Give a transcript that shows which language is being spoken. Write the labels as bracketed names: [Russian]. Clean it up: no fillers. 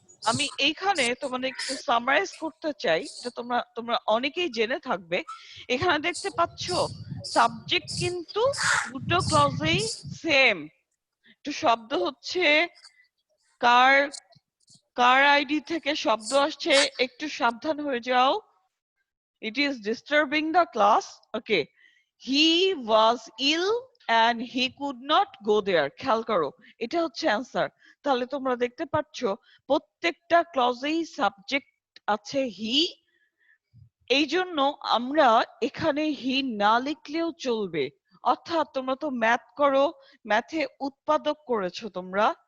[Bangla] আমি এইখানে তোমাদের একটু সামারাইজ করতে চাই, এটা তোমরা অনেকেই জেনে থাকবে। এখানে দেখতে পাচ্ছ সাবজেক্ট কিন্তু দুটো ক্লজেই সেম। একটু শব্দ হচ্ছে, কার কার আইডি থেকে শব্দ আসছে, একটু সাবধান হয়ে যাও। [English] It is disturbing the class. Okay. He was ill and he could not go there. [Bangla] খেয়াল করো, এটা হচ্ছে অ্যান্সার। তাহলে তোমরা দেখতে পাচ্ছ প্রত্যেকটা ক্লজেই সাবজেক্ট আছে হি। এই জন্য আমরা এখানে হি না লিখলেও চলবে। অর্থাৎ তোমরা তো ম্যাথ করো, ম্যাথে উৎপাদক করেছো তোমরা।